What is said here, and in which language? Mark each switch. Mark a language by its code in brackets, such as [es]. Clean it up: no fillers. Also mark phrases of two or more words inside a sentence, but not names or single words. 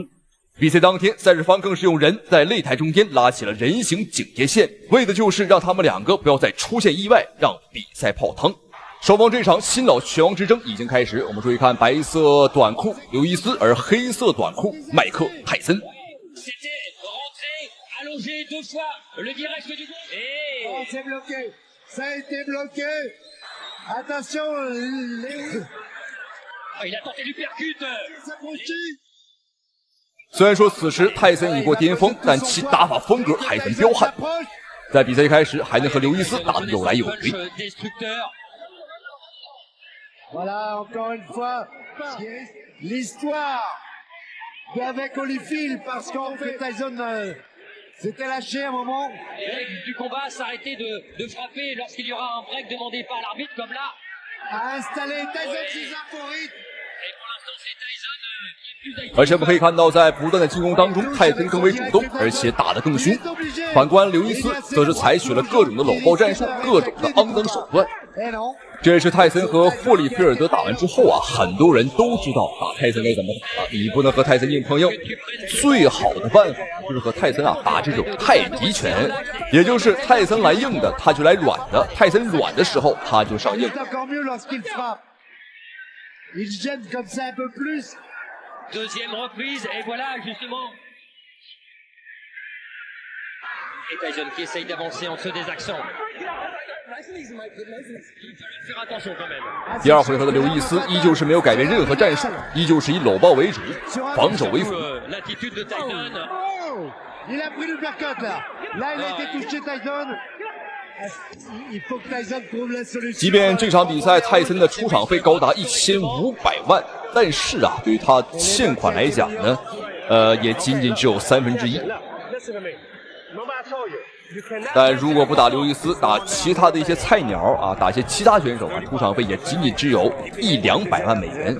[zh] 比賽當天，賽事方更是用人在擂台中間拉起了人形警戒線，為的就是讓他們兩個不要再出現意外，讓比賽泡湯。雙方這場新老拳王之爭已經開始，我們注意看白色短褲劉易斯，而黑色短褲麥克泰森。 [fr] Allongé 2 fois le direct du gauche. Et... Oh, c'est bloqué. Ça a été bloqué. Attention, Léo. Oh, il a tenté du percute. [zh] 雖然說此時泰森已過巔峰，但其打法風格還很彪悍。在比賽一開始，還能和劉易斯打得有來有回。 [fr] Voilà, encore une fois, l'histoire avec Holyfield, parce qu'en fait, Tyson s'était lâché un moment. Les règles du combat s'arrêter de frapper lorsqu'il y aura un break demandé par l'arbitre, comme là. A installé Tyson ses favoris. Et pour l'instant, c'est Tyson qui est plus actif. [zh] 而且我們可以看到，在不斷的進攻當中，泰森更為主動，而且打得更兇。反觀劉易斯，則是採取了各種的摟抱戰術，各種的骯髒手段。這也是泰森和霍利菲爾德打完之後啊，很多人都知道打泰森該怎麼打了。你不能和泰森硬碰硬，最好的辦法就是和泰森啊打這種太極拳，也就是泰森來硬的，他就來軟的；泰森軟的時候，他就上硬。 [fr] Deuxième reprise, et voilà justement. Et Tyson qui essaye d'avancer entre des accents. [zh] 第二回合的刘易斯依旧是没有改变任何战術，依舊是以搂抱为主，防守为辅。即便这场比赛泰森的出场费高達1500 萬，但是啊，對於他現款來講呢，也僅僅只有1/3。但如果不打劉易斯，打其他的一些菜鳥啊，打一些其他選手啊，出場費也僅僅只有100-200萬美元。